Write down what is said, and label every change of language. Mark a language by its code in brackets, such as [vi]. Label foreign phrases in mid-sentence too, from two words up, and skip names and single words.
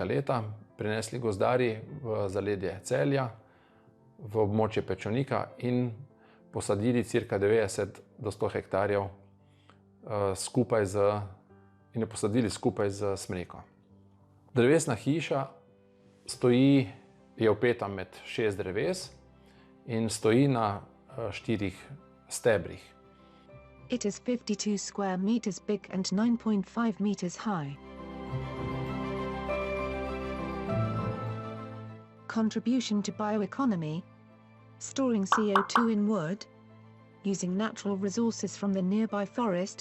[sl] leta prinesli gozdarji v zaledje Celja, v območje Pečonika in posadili cirka 90 do 100 hektarjev in jo posadili skupaj z smreko. Drevesna hiša je vpeta med 6 dreves in stoji na 4 stebrih. [en] It is 52 square meters big and 9.5 meters high. Contribution to bioeconomy: storing CO2 in wood, using natural resources from the nearby forest.